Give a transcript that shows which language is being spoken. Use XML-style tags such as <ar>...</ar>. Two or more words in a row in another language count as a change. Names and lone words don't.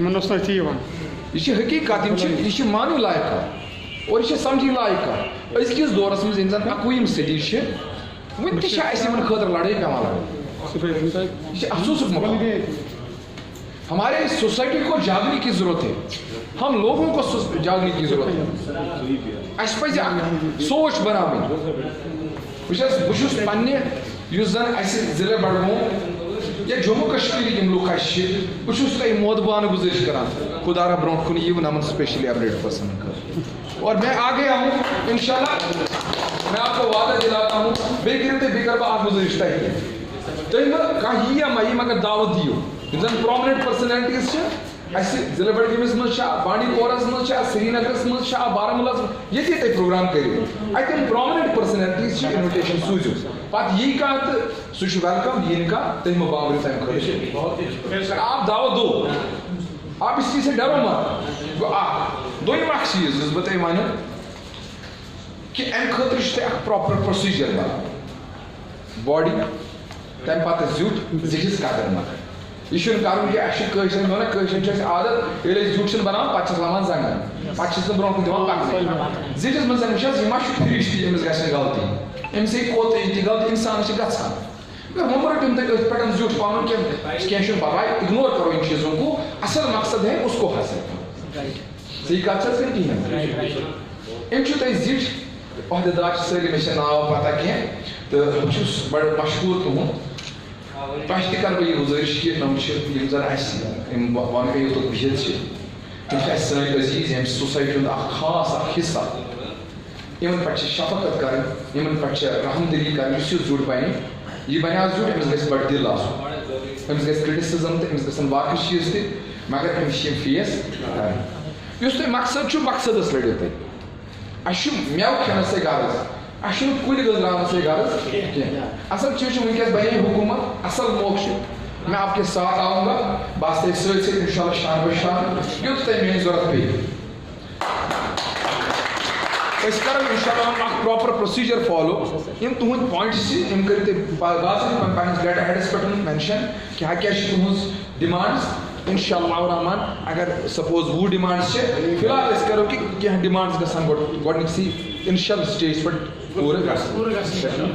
<ks>یمن اوس نہٕ اَتھی یِوان. یہ چھِ حقیٖقت یہ چھِ مانٕنۍ لایق کتھ اور یہ چھِ سمجھٕنۍ لایق کتھ. أزکِس دورس منٛز ییٚلہِ زن 21وِم صدی چھِ وُنہِ تہِ چھِ اسہِ یمن خٲطرٕ لڑٲے پیٚوان لڑٕنۍ. یہ چھِ افسوسُک مقام.</ks> <ur>ہمارے سوسائٹی کو جاگنے کی ضرورت ہے. ہم لوگوں کو جاگنے کی ضرورت ہے.</ur> <ks>اسہِ پزِ اکھ سوچ بناوٕنۍ. بہ چھُس پننہِ یُس زن اسہِ ضلع بڈگوم یا جموں کشمیرٕکۍ یِم لُکھ اسہِ چھِ بہ چھُس تۄہہِ مودبانہٕ گُزٲرِش کران خدا را برونٛٹھ کُن یِیِو نمن</ks> <en>specially abled person</en> <ks>خٲطرٕ.</ks> <ur>اور میں آ گیا ہوں انشاءاللہ میں آپ کو وعدہ دلاتا ہوں.</ur> <ks>بیٚیہِ کٔرِو تُہۍ بیٚیہِ کرٕ بہٕ اکھ گُزٲرِش تۄہہِ تُہۍ مہ کانٛہہ یی یا مہ یی مگر دعوت دِیِو. یِم زن</ks> <en>permanent personalities</en> <ks>چھِ اسہِ ضلع بڈگٲمِس منٛز چھا بانڈی پورہس منٛز چھا سرینگرس منٛز چھا بارہمولہس منٛز ییٚتہِ تُہۍ پروگرام کٔرِو اتہِ یِم</ks> <en>permanent personalities</en> <ks>چھِ اِنوِٹیشن سوٗزِو. پتہٕ یی کانٛہہ تہٕ سُہ چھُ ویلکم یی نہٕ کانٛہہ تُہۍ مہ بٲگرِو تمہِ خٲطرٕ.</ks> <ur>آپ دعوت دو آپ اس چیز سے ڈرو مت.</ur> <ks>گوٚو اکھ دوٚیِم اکھ چیٖز یُس بہٕ تۄہہِ ونہٕ کہ امہِ خٲطرٕ چھُ تۄہہِ اکھ</ks> <en>proper procedure</en> <ks>بناوُن. باڈی تمہِ پتہٕ زیُٹھ زِٹھِس قدر مگر یہ چھُنہٕ کرُن کہِ اسہِ چھُ کٲشرٮ۪ن ونان کٲشرٮ۪ن چھُ اسہِ عادت ییٚلہِ أسۍ زیُٹھ چھِنہٕ بناوان پتہٕ چھِس لامان زنٛگن پتہٕ چھِس نہٕ برونٛہہ کُن دِوان پکنٲوِتھ. زِٹھِس منٛز وٕچھ حظ یہِ ما چھُ فِرِش تہِ أمِس گژھِ نہٕ غلطی أمِس ہیٚکہِ کوتاہ یہِ تہِ غلطی اِنسانس چھِ گژھان. وۄنۍ رٔٹِو تُہۍ أتھۍ پٮ۪ٹھ زیُٹھ پنُن کینٛہہ چھُنہٕ پرواے</ks> <ur>اِگنور کرو ان چیٖزوں کو. اصل مقصد ہے اس کو حاصل.</ur> <ks>صحیح کتھ چھَس نہٕ کِہیٖنۍ. أمۍ چھُ تۄہہِ زِٹھۍ عہدٕدار چھِ سٲری مےٚ چھِ ناو پتہ کینٛہہ تہٕ بہٕ چھُس بڑٕ مشہوٗر تُہُنٛد. تۄہہِ تہِ کرٕ بہٕ یہِ گُزٲرِش کہِ یِم چھِ یِم زن اسہِ یِم وۄنۍ یوٚتُک بِہِتھ چھِ تِم چھِ اسہِ سٲنۍ عزیٖز ییٚمہِ سوسایٹی ہُنٛد اکھ خاص اکھ حصہٕ. یِمن پٮ۪ٹھ چھِ شفقت کرٕنۍ یِمن پٮ۪ٹھ چھِ رحم دلی کرٕنۍ. یُس یہِ زیُٹھ بنہِ یہِ بنہِ آز زیُٹھ أمِس گژھِ بڑٕ دِل آسُن. أمِس گژھِ کرٹِسزم تہِ أمِس گژھن باقٕے چیٖز تہِ مگر أمِس چھِ یِم فیس کرٕنۍ. یُس تۄہہِ مقصد چھُ مقصدس لٔڑِو تُہۍ. اسہِ چھُ مٮ۪وٕ کھٮ۪نس سۭتۍ غرض اسہِ چھُنہٕ کُلۍ گٔنٛزراونس سۭتۍ غرض کینٛہہ. اصل چیٖز چھُ وٕنکیٚس بنے حکوٗمت اصل موقعہٕ چھُ.</ks> <ur>میں آپ کے ساتھ آؤں گا</ur> <ks>بس تۄہہِ سۭتۍ سۭتۍ انشاءاللہ شان بہ شان یوٚت تۄہہِ میٲنۍ ضروٗرت پیٚیہِ. أسۍ کرو انشاءاللہ اکھ</ks> <en>proper procedure follow.</en> <ks>یِم تُہنٛدۍ پوینٹس چھِ یِم کٔرِو تُہۍ باضٲبطہٕ پننِس لیٹر ہیڈس پٮ۪ٹھ مینشن کیٛاہ کیٛاہ چھِ تُہٕنٛز ڈِمانڈٕز.</ks> <ar>انشاءاللہ الرحمان</ar> <ks>اگر سپوز 20 ڈِمانڈٕز چھِ فی الحال أسۍ کرو کہِ کینٛہہ ڈِمانڈٕز گژھن گۄڈنِکسٕے انشل سٹیجس پٮ۪ٹھ پوٗرٕ گژھٕنۍ.</ks>